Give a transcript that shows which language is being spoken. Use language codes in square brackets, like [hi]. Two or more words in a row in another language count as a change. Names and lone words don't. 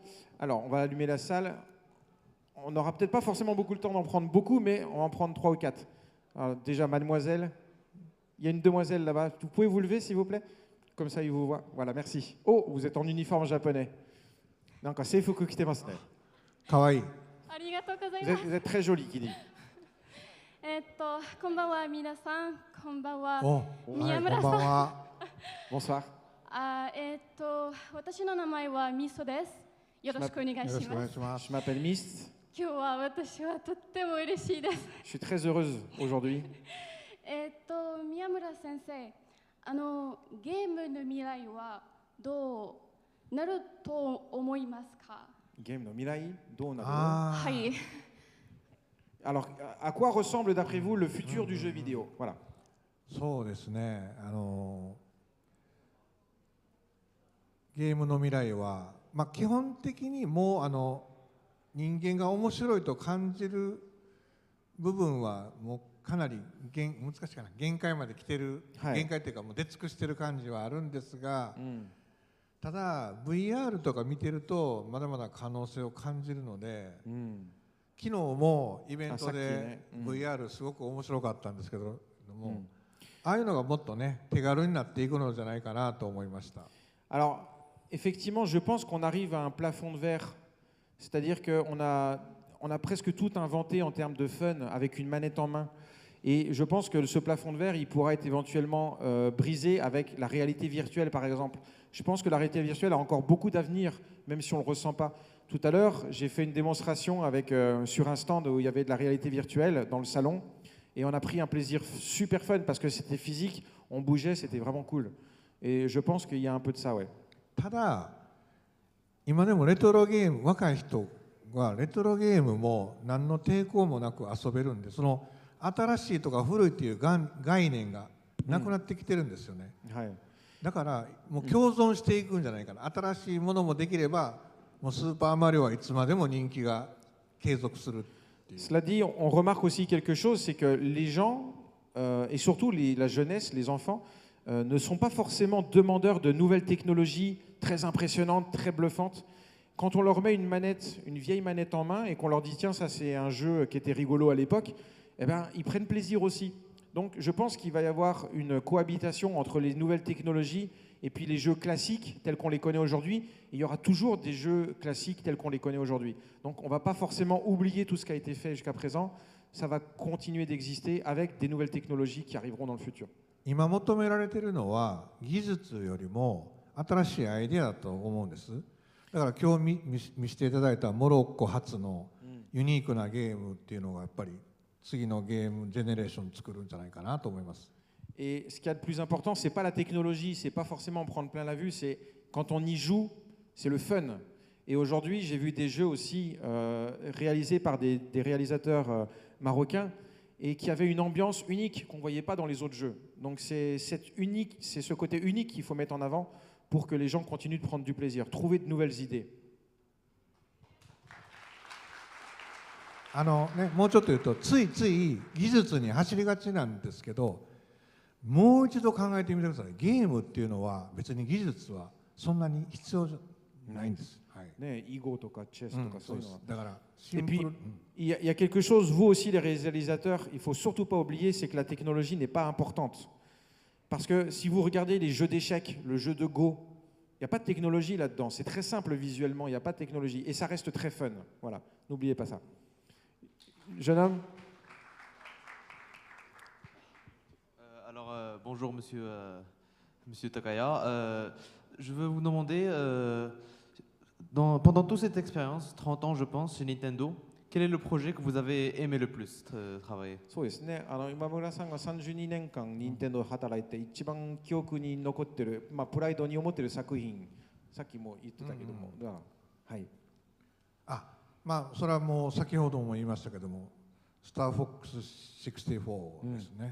[fr] Alors, on va allumer la salle. On n'aura peut-être pas forcément beaucoup le temps d'en prendre beaucoup, mais on va en prendre 3 ou 4. Alors, déjà, mademoiselle, il y a une demoiselle là-bas. Vous pouvez vous lever, s'il vous plaît? Comme ça, il vous voit. Voilà, merci. Oh, vous êtes en uniforme japonais. Donc, c'est [ja] 服着てますね. [fr] Kawaii. Vous êtes très jolie, qui dit. [ja] こんばんは、皆さん。こんばんは。宮村さん。 Bonsoir. 私の名前はミソです。よろしくお願いします。 [fr] Je m'appelle Mist. [ja] 今日は私はとっても嬉しいです。 [fr] Je suis très heureuse aujourd'hui. [ja] 宮村先生、ゲームの未来はどうなると思いますか？ゲームの未来どうなる？はい。 [fr] Alors, à quoi ressemble d'après vous le futur du jeu vidéo? Voilà. [ja] そうですね。ゲームの未来は、基本的にもう人間が面白いと感じる部分はもうかなり難しいかな、限界まで来てる、限界というかもう出尽くしてる感じはあるんですが、ただ VR とか見てるとまだまだ可能性を感じるので、昨日もイベントで VR すごく面白かったんですけども、ああいうのがもっとね手軽になっていくのじゃないかなと思いました。 [fr] Alors, effectivement, je pense qu'on arrive à un plafond de verre. C'est-à-dire qu'on a presque tout inventé en termes de fun avec une manette en main. Et je pense que ce plafond de verre, il pourra être éventuellement brisé avec la réalité virtuelle, par exemple. Je pense que la réalité virtuelle a encore beaucoup d'avenir, même si on ne le ressent pas. Tout à l'heure, j'ai fait une démonstration sur un stand où il y avait de la réalité virtuelle dans le salon. Et on a pris un plaisir super fun parce que c'était physique, on bougeait, c'était vraiment cool. Et je pense qu'il y a un peu de ça, ouais. [ja] ただ今でもレトロゲーム、若い人はレトロゲームも何の抵抗もなく遊べるんで、その新しいとか古いっていう概念がなくなってきてるんですよね。だからもう共存していくんじゃないかな。新しいものもできれば、もうスーパーマリオはいつまでも人気が継続するっていう。 [fr] Cela dit, on remarque aussi quelque chose, c'est que les gens et surtout la jeunesse, les enfants, ne sont pas forcément demandeurs de nouvelles technologies très impressionnantes, très bluffantes. Quand on leur met une vieille manette en main et qu'on leur dit tiens, ça c'est un jeu qui était rigolo à l'époque, eh ben, ils prennent plaisir aussi. Donc je pense qu'il va y avoir une cohabitation entre les nouvelles technologies et puis les jeux classiques tels qu'on les connaît aujourd'hui. Il y aura toujours des jeux classiques tels qu'on les connaît aujourd'hui. Donc on ne va pas forcément oublier tout ce qui a été fait jusqu'à présent. Ça va continuer d'exister avec des nouvelles technologies qui arriveront dans le futur. [ja] 今求められているのは技術よりも新しいアイデアだと思うんです。だから今日見せていただいたモロッコ発のユニークなゲームっていうのがやっぱり次のゲームジェネレーション作るんじゃないかなと思います。 [fr] Et ce qu'il y a de plus important, c'est pas la technologie, c'est pas forcément prendre plein la vue, c'est quand on y joue, c'est le fun. Et aujourd'hui, j'ai vu des jeux aussi réalisés par des réalisateurs marocains et qui avaient une ambiance unique qu'on ne voyait pas dans les autres jeux. Donc c'est ce côté unique qu'il faut mettre en avant pour que les gens continuent de prendre du plaisir, trouver de nouvelles idées. [ja] もうちょっと言うとついつい技術に走りがちなんですけど、もう一度考えてみてください。ゲームっていうのは別に技術はそんなに必要じゃないんです。ね、囲碁とかチェスとかそういうのは。だから [fr] Et puis, il y a quelque chose, vous aussi les réalisateurs, il ne faut surtout pas oublier, c'est que la technologie n'est pas importante. Parce que si vous regardez les jeux d'échecs, le jeu de Go, il n'y a pas de technologie là-dedans. C'est très simple visuellement, il n'y a pas de technologie. Et ça reste très fun. Voilà, n'oubliez pas ça. Jeune homme. Alors, bonjour monsieur Takaya. Je veux vous demander, pendant toute cette expérience, 30 ans je pense, chez Nintendo, quel est le projet que vous avez aimé le plus travailler? [ja] そうですね。今村さんが32年間任天堂で働いて一番記憶に残ってる、プライドに思ってる作品、さっきも言ってたけども、はい。それはもう先ほども言いましたけども、スターフォックス64ですね。